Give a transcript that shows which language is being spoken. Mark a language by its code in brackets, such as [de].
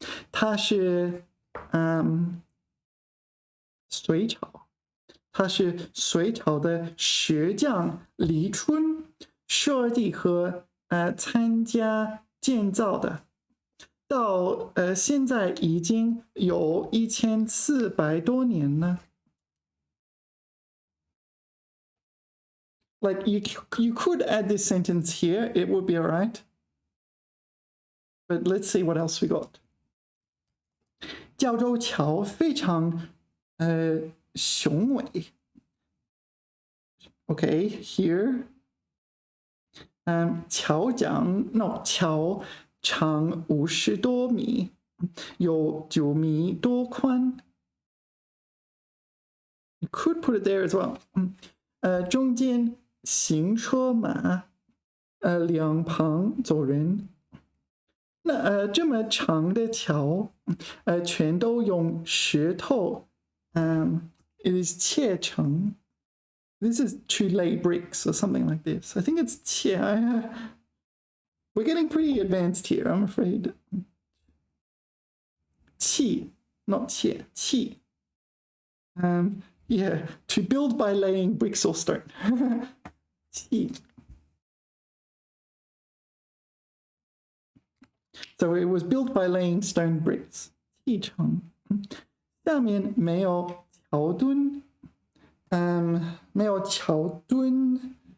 [zh] 它是隋朝，它是隋朝的石匠李春设计和参加建造的，到现在已经有1400多年了。 [en] Like you could add this sentence here, it would be alright. But let's see what else we got. [zh] 胶州桥非常雄伟。 [en] Okay, here. [zh] 桥长 [en] no [zh] 桥长50多米。有9米多宽。 [en] You could put it there as well. [zh] 中间行车马，两旁走人。那这么长的桥，全都用石头， [en] it is [zh] 砌成。 [en] This is to lay bricks or something like this. I think it's 砌。 We're getting pretty advanced here, I'm afraid. 砌 not 砌 砌。Yeah, to build by laying bricks or stone. [zh] 砌。 [en] So it was built by laying stone bricks. [zh] 砌成。下面没有桥墩，没有桥墩。